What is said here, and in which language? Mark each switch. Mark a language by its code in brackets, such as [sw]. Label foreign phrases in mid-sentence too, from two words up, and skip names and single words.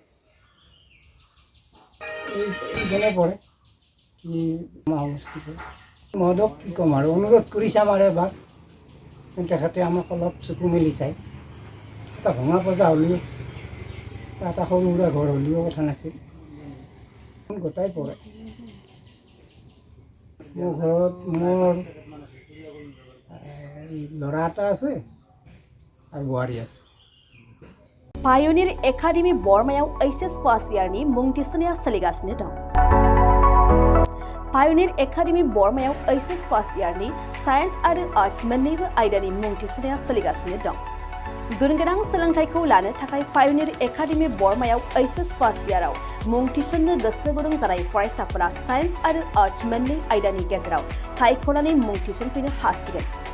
[as] এইজনে পৰে কি সমষ্টিটো মহোদয়ক কি ক'ম আৰু অনুৰোধ কৰিছে আমাৰ এবাৰ তেখেতে আমাক অলপ চকু মেলি চাই এটা ভঙা পজা হ'লেও এটা সৰু সুৰা ঘৰ হ'লেও কথা নাছিল গোটাই পৰে মোৰ ঘৰত মোৰ ল'ৰা এটা আছে আৰু বোৱাৰী আছে [brx] पायनिर एकाडेमि बर्मायाव [en] HS pass [brx] इयारनि मुं थिसननाया सोलिगासिनो दं। पायनिर एकाडेमि बर्मायाव [en] HS pass [brx] इयारनि साइन्स आरो आर्ट्स मोन्नैबो आयदानि मुं थिसननाया सोलिगासिनो दं। गुनगोनां सोलोंथाइखौ लानो थाखाय पायनिर एकाडेमि बर्मायाव [en] HS pass [brx] इयाराव मुं थिसननो गोसो गुदुं जानाय फरायसाफोरा साइन्स आरो आर्ट्स मोन्नै आयदानि गेजेराव सायख'नानै मुं थिसनफैनो हासिगोन।